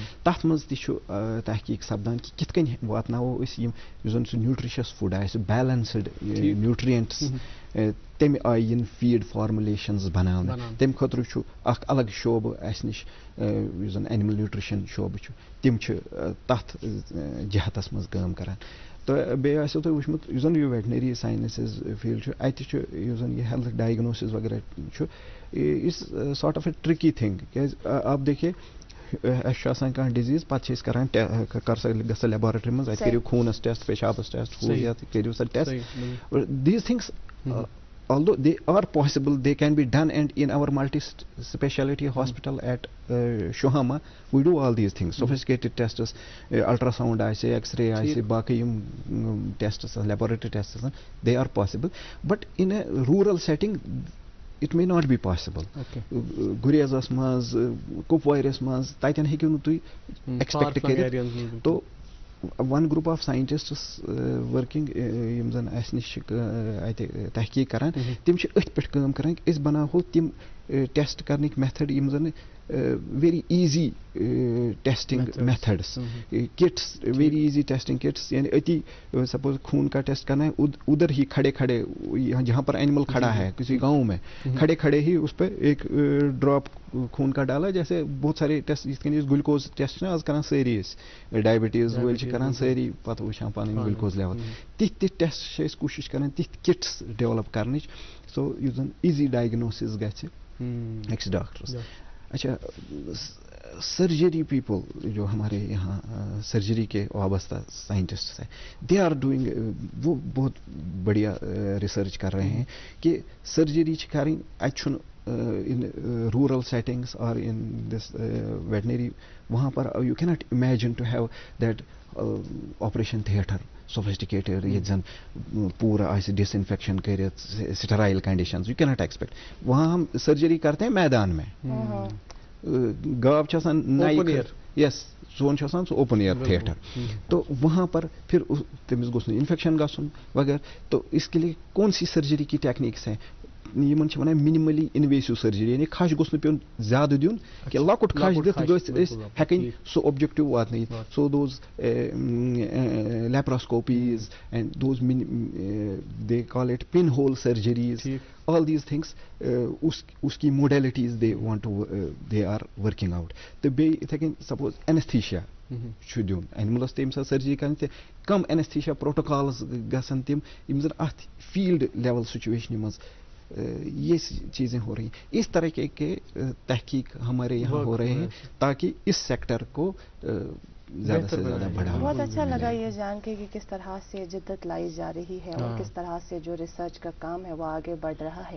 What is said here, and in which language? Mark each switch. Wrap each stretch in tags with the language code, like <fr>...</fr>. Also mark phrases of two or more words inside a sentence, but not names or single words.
<ks>تتھ منٛز تہِ چھُ تحقیٖق سپدان کہِ کِتھ کٔنۍ واتناوو أسۍ یِم یُس زن سُہ</ks> <en>nutritious food</en> <ks>آسہِ</ks> <en>balanced nutrients</en> <ks>تمہِ آیہِ یِن</ks> <en>feed formulations</en> <ks>بناونہٕ. تمہِ خٲطرٕ چھُ اکھ الگ شعبہٕ اسہِ نِش یُس زن</ks> <en>animal nutrition</en> <ks>شعبہٕ چھُ تِم چھِ تتھ جہتس منٛز کٲم کران. تہٕ بیٚیہِ آسیو تۄہہِ وٕچھمُت یُس زن یہِ</ks> <en>veterinary sciences field</en> <ks>چھُ اَتہِ چھُ یُس زن یہِ</ks> <en>health diagnosis</en> <ks>وغیرہ چھُ</ks> <en>is sort of a tricky thing.</en> <ks>کیازِ</ks> <ur>آپ دیکھیے</ur> <ks>اَسہِ چھُ آسان کانٛہہ ڈِزیٖز پتہٕ چھِ أسۍ کران کر سا گژھ سا لیبارٹری منٛز اَتہِ کٔرِو خوٗنس ٹیسٹ پیشابس ٹیسٹ ہُہ یتھ کٔرِو سا ٹیسٹ.</ks> <en>these things although they are possible, they can be done, and in our multi-speciality hospital at Shohama, we do all these things. Sophisticated tests, ultrasound, X-ray,</en> <ks>باقی یِم</ks> <en>tests, laboratory tests, they are possible. But in a rural setting, it may not be possible.</en> <ks>Gurezas manz, Kupwairis manz, تَتٮ۪ن ہیٚکِو نہٕ تُہۍ expect کٔرِتھ.</ks> <ur>تو</ur> <en>one group of scientists working</en> <ks>یِم زن اسہِ نِش چھِ اَتہِ تحقیٖق کران تِم چھِ أتھۍ پٮ۪ٹھ کٲم کران کہِ أسۍ بناوہو تِم ٹیسٹ کرنٕکۍ میتھڈ یِم زن</ks> <en>very easy testing methods kits very easy testing kits</en> <ur>یعنی أتی سپوز خون کا ٹیسٹ کرنا ہے ادھر ہی کھڑے کھڑے جہاں پر اینیمل کھڑا ہے کسی گاؤں میں کھڑے کھڑے ہی اس پہ ایک ڈراپ خون کا ڈالا. جیسے بہت سارے ٹیسٹ</ur> <ks>یِتھ کٔنۍ أسۍ گلوکوز ٹیسٹ چھِنہ آز کران سٲری أسۍ ڈایبٹیٖز وٲلۍ چھِ کران سٲری پتہٕ وٕچھان پنٕنۍ</ks> <en>glucose level.</en> <ks>تِتھۍ ٹیسٹ چھِ أسۍ کوٗشش کران تِتھۍ کٹس ڈیولپ کرنٕچ سو یُس زن</ks> <en>easy diagnosis</en> <ks>گژھِ أکِس ڈاکٹرس.</ks> <ur>اچھا</ur> <en>surgery people</en> <ur>جو ہمارے یہاں سرجری کے وابستہ سائنٹسٹ ہیں</ur> <en>they are doing</en> <ur>وہ بہت بڑھیا ریسرچ کر رہے ہیں کہ سرجری کریں</ur> <ks>اتہِ چھُنہٕ</ks> <en>in rural settings or in this veterinary</en> <ur>وہاں پر</ur> <en>you cannot imagine to have that operation theater sophisticated</en> <ks>ییٚتہِ زن پوٗرٕ آسہِ ڈِساِنفیکشن کٔرِتھ</ks> <en>sterile conditions you cannot expect.</en> <ur>وہاں ہم سرجری کرتے ہیں میدان میں</ur> <ks>گاو چھِ آسان نَیہِ یس سون چھُ آسان سُہ</ks> <en>open air theater.</en> <ur>تو وہاں پر پھر</ur> <ks>تٔمِس گوٚژھ نہٕ انفیکشن گژھُن وغیرہ.</ks> <ur>تو اس کے لیے کون سی سرجری کی ٹیکنیکس ہیں</ur> <ks>یِمن چھِ وَنان</ks> <en>minimally invasive surgery</en> <ks>یعنی کھش گوٚژھ نہٕ پیوٚن زیادٕ دیُن کہِ لۄکُٹ کھش دِتھ گٔژھۍ أسۍ ہٮ۪کٕنۍ سُہ اوبجیکٹِو واتنٲیِتھ.</ks> <en>so those laparoscopies and those they call it pinhole surgeries all these things</en> <ur>اس کی</ur> <en>modalities they are working out.</en> <ks>تہٕ بیٚیہِ یِتھَے کٔنۍ</ks> <en>suppose anesthesia</en> <ks>چھُ دیُن اینِملس تہِ ییٚمہِ ساتہٕ سرجری کرٕنۍ تہِ کم</ks> <en>anesthesia protocols</en> <ks>گژھن تِم یِم زن اتھ</ks> <en>field level</en> <ks>سچویشنہِ منٛز</ks> <ur>یہ چیزیں ہو رہی ہیں. اس طرح کے تحقیق ہمارے یہاں ہو رہے ہیں تاکہ اس سیکٹر کو زیادہ سے زیادہ بڑھاوا. بہت اچھا لگا یہ جان کے کہ کس طرح سے جدت لائی جا رہی ہے اور کس طرح سے جو ریسرچ کا کام ہے وہ آگے بڑھ رہا ہے.</ur>